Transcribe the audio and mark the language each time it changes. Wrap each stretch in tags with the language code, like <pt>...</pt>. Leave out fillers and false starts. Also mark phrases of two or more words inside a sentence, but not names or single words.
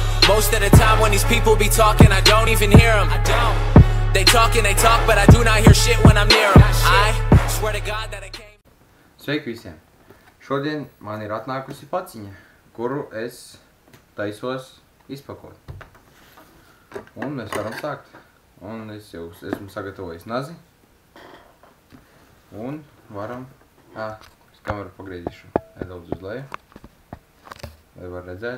<en>Most of the time when these people be talking, I don't even hear them. They talk and they talk, but I do not hear shit when I'm near them. I swear to God that I came.</en> <lv>Sveiki visiem! Šodien man ir atnākusi paciņa, kuru es taisos izpakot. Un mēs varam sākt. Un es jau esmu sagatavojis nazi. Un varam... Es kameru pagriezīšu nedaudz uz leju, lai var redzēt.</lv>